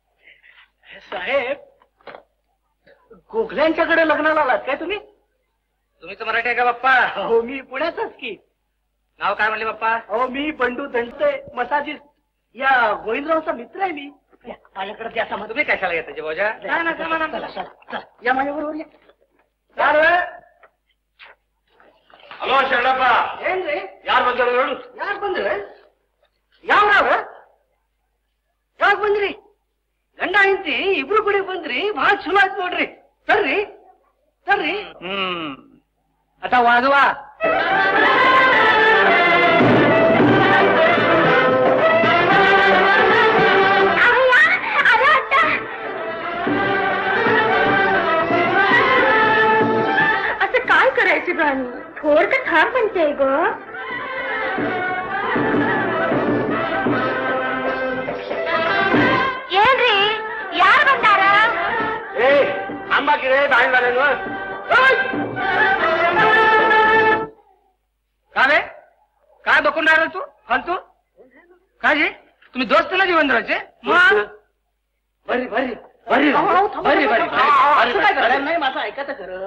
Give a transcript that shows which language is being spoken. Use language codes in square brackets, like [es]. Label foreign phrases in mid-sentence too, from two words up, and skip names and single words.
[mr] साहेब गोखल्यांच्याकडे लग्नाला आलात काय तुम्ही? तुम्ही तर मराठी आहे का बाप्पा? हो मी पुण्याचाच की. नाव काय म्हणले बाप्पा? हो मी बंडू दंडते मसाजिस्ट. या गोविंदरावचा मित्र आहे मी. माझ्याकडे द्या सामान. तुम्ही कशाला येता जेवाजा? या माझ्याबरोबर या. [kn] ಹಲೋ ಶರಣಪ್ಪ ಏನ್ರಿ ಯಾರು ಬಂದರು ನೋಡು. ಯಾರು ಬಂದ್ರೆ ಯಾವ್ರಾವ ಯಾವಾಗ ಬಂದ್ರಿ? ಗಂಡ ಹೆಂಡತಿ ಇಬ್ರು ಕೂಡ ಬಂದ್ರಿ. ಬಹಳ ಚಲೋ ಆಯ್ತು ನೋಡ್ರಿ. ತರ್ರಿ ತರ್ರಿ. [mr] आता वाजवा. असं काय करायचं गाणी? थोडं थांब म्हणते ग. [kn] ಏನ್ರಿ ಯಾರು ಬಂದಾರ? ಏ ಅಂಬಾಕಿರೆ ಬಾಯಿ ಬಾಳೆನು [mr] का रे? काय बघून राहिला तू फालतू? काय जी तुम्ही दोस्त ना जीवनरावचे? बरी बरी बरी बरी नाही माझं ऐका तर खरं.